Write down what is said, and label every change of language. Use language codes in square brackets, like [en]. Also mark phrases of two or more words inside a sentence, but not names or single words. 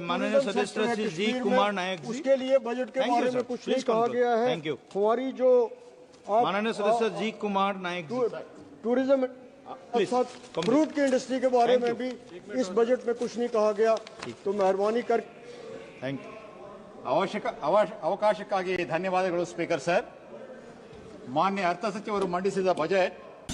[hi] माननीय सदस्य श्री जी कुमार नायक जी, उसके लिए बजट के बारे में कुछ नहीं कहा गया है। हमारी जो माननीय सदस्य जी कुमार नायक जी, [en] tourism fruit [hi] की इंडस्ट्री के बारे में भी इस बजट में कुछ नहीं कहा गया, तो मेहरबानी कर। [en] thank you. [kn] ಅವಕಾಶಕ್ಕಾಗಿ ಧನ್ಯವಾದಗಳು [en] speaker sir. [kn] ಮಾನ್ಯ ಅರ್ಥ ಸಚಿವರು ಮಂಡಿಸಿದ ಬಜೆಟ್